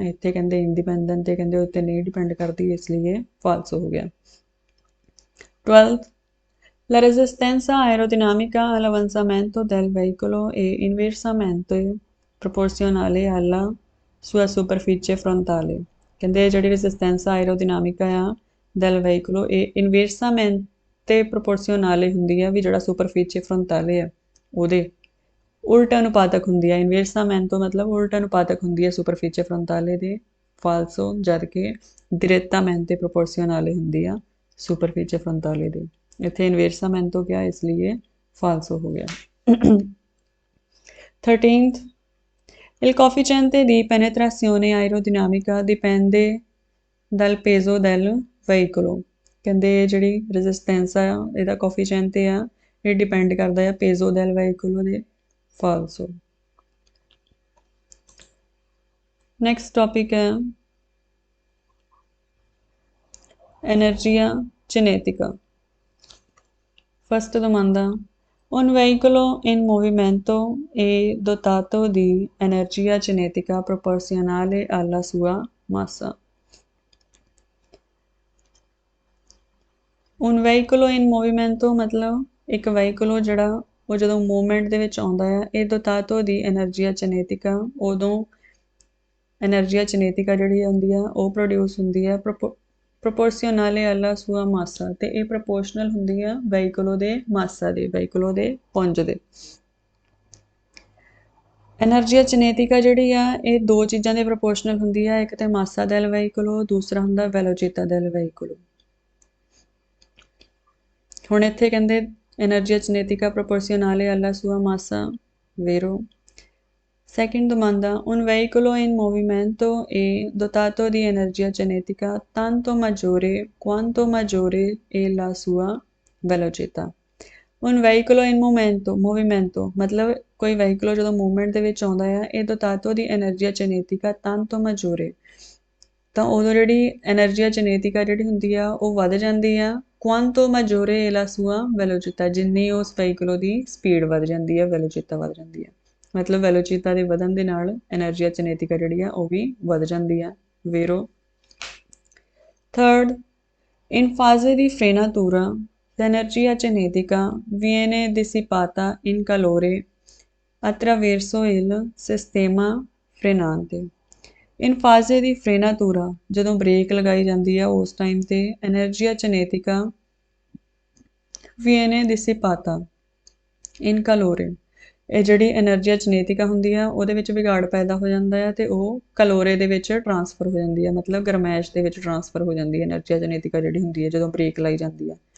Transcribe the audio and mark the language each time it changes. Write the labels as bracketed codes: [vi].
[pa] ਇੱਥੇ ਕਹਿੰਦੇ ਇੰਡੀਪੈਂਡੈਂਟ ਤੇ ਕਹਿੰਦੇ ਉੱਤੇ ਨਹੀਂ ਡਿਪੈਂਡ ਕਰਦੀ, ਇਸ ਲਈ ਫਾਲਸੋ ਹੋ ਗਿਆ। [it] 12th, la resistenza aerodinamica all'avanzamento del veicolo è inversamente proporzionale alla sua superficie frontale। [pa] ਕਹਿੰਦੇ ਜਿਹੜੀ ਰੈਜ਼ਿਸਟੈਂਸ ਆਇਰੋਡਿਨਾਮਿਕਾ ਆ [it] del veicolo [pa] ਇਹ ਇਨਵਰਸਾਮੈਂਟੇ ਪ੍ਰੋਪੋਰਸ਼ਨਲੇ ਹੁੰਦੀ ਆ ਵੀ ਜਿਹੜਾ ਸੁਪਰਫੀਚੇ ਫਰੰਟਾਲੇ ਆ ਉਹਦੇ ਉਲਟ ਅਨੁਪਾਤਕ ਹੁੰਦੀ ਹੈ। ਇਨਵੇਰਸਾਮੈਂਟੋ ਮਤਲਬ ਉਲਟ ਅਨੁਪਾਤਕ ਹੁੰਦੀ ਹੈ ਸੁਪਰਫੀਚੇ ਫਰੰਟਾਲੇ ਦੇ। ਫਾਲਸੋ ਜਦ ਕਿ ਡਿਰੇਟਾਮੈਂਟੇ ਪ੍ਰੋਪੋਰਸ਼ਨਲੇ ਹੁੰਦੀ ਆ ਸੁਪਰਫੀਚੇ ਫਰੰਟਾਲੇ ਦੇ। ਇੱਥੇ ਇਨਵੇਰਸਾਮੈਂਟੋ ਕਿਹਾ ਇਸ ਲਈ ਫਾਲਸੋ ਹੋ ਗਿਆ। [it] 13th il coefficiente di penetrazione aerodinamica dipende dal peso del veicolo। [pa] ਕਹਿੰਦੇ ਜਿਹੜੀ ਰੈਜ਼ਿਸਟੈਂਸ ਆ ਇਹਦਾ ਕੋਫੀਸ਼ੀਐਂਟ ਆ ਇਹ ਡਿਪੈਂਡ ਕਰਦਾ ਆ ਪੇਜ਼ੋ [it] del veicolo [pa] ਦੇ। ਫਾਲਸੋ। ਨੈਕਸਟ ਟੌਪਿਕ ਹੈ energia cinetica। [it] First domanda: un veicolo in movimento è dotato di energia cinetica proporzionale alla sua massa। un veicolo in movimento [hi] मतलब एक [pa] veicolo ਜਿਹੜਾ ਉਹ ਜਦੋਂ ਮੂਵਮੈਂਟ ਦੇ ਵਿੱਚ ਆਉਂਦਾ ਆ ਇਹ [it] dotato di energia cinetica [pa] ਉਦੋਂ energia cinetica ਜਿਹੜੀ ਹੁੰਦੀ ਆ ਉਹ ਪ੍ਰੋਡਿਊਸ ਹੁੰਦੀ ਆ ਪ੍ਰੋਪੋਰਸ਼ਨਲੇ [it] alla sua massa [pa] ਤੇ ਇਹ ਪ੍ਰੋਪੋਰਸ਼ਨਲ ਹੁੰਦੀ ਆ ਵਹੀਕਲੋ ਦੇ ਮਾਸਾ ਦੇ, ਵਹੀਕਲੋ ਦੇ ਪੁੰਜ ਦੇ। ਐਨਰਜੀਆ ਚਿਨੇਟਿਕਾ ਜਿਹੜੀ ਆ ਇਹ ਦੋ ਚੀਜ਼ਾਂ ਦੇ ਪ੍ਰੋਪੋਰਸ਼ਨਲ ਹੁੰਦੀ ਆ, ਇੱਕ ਤੇ ਮਾਸਾ [it] del veicolo, [pa] ਦੂਸਰਾ ਹੁੰਦਾ [it] velocità del veicolo। [pa] ਹੁਣ ਇੱਥੇ ਕਹਿੰਦੇ [it] energia cinetica proporzionale alla sua massa, vero? Second domanda: un veicolo in movimento è dotato di energia cinetica tanto maggiore quanto maggiore è la sua velocità। un veicolo in movimento [hi] मतलब कोई [pa] veicolo ਜਦੋਂ movement ਦੇ ਵਿੱਚ ਆਉਂਦਾ ਆ ਇਹ [it] dotato di energia cinetica tanto maggiore [pa] ਤਾਂ ਉਦੋਂ ਜਿਹੜੀ energia cinetica ਜਿਹੜੀ ਹੁੰਦੀ ਆ ਉਹ ਵੱਧ ਜਾਂਦੀ ਆ [it] quanto maggiore è la sua velocità [pa] ਜਿੰਨੀ ਉਸ veicolo ਦੀ ਸਪੀਡ ਵੱਧ ਜਾਂਦੀ ਆ, velocità ਵੱਧ ਜਾਂਦੀ ਆ। ਮਤਲਬ ਵੈਲੋਚਿਤਾ ਦੇ ਵਧਣ ਦੇ ਨਾਲ ਐਨਰਜੀਆ ਚਿਨੇਟਿਕਾ ਜਿਹੜੀ ਆ ਉਹ ਵੀ ਵੱਧ ਜਾਂਦੀ ਆ। ਵੇਰੋ। [it] ਥਰਡ, in fase di frenatura l'energia cinetica viene dissipata in calore attraverso il sistema frenante। in fase di frenatura [pa] ਜਦੋਂ ਬ੍ਰੇਕ ਲਗਾਈ ਜਾਂਦੀ ਆ ਉਸ ਟਾਈਮ ਤੇ [it] energia cinetica viene dissipata in calore [pa] ਇਹ ਜਿਹੜੀ ਐਨਰਜੀਆ ਚਿਨੇਟਿਕਾ ਹੁੰਦੀ ਆ ਉਹਦੇ ਵਿੱਚ ਵਿਗਾੜ ਪੈਦਾ ਹੋ ਜਾਂਦਾ ਆ ਤੇ ਉਹ ਕਲੋਰੇ ਦੇ ਵਿੱਚ ਟਰਾਂਸਫਰ ਹੋ ਜਾਂਦੀ ਆ, ਮਤਲਬ ਗਰਮੈਸ਼ ਦੇ ਵਿੱਚ ਟਰਾਂਸਫਰ ਹੋ ਜਾਂਦੀ ਹੈ ਐਨਰਜੀਆ ਚਿਨੇਟਿਕਾ ਜਿਹੜੀ ਹੁੰਦੀ ਹੈ ਜਦੋਂ ਬ੍ਰੇਕ ਲਾਈ ਜਾਂਦੀ ਆ।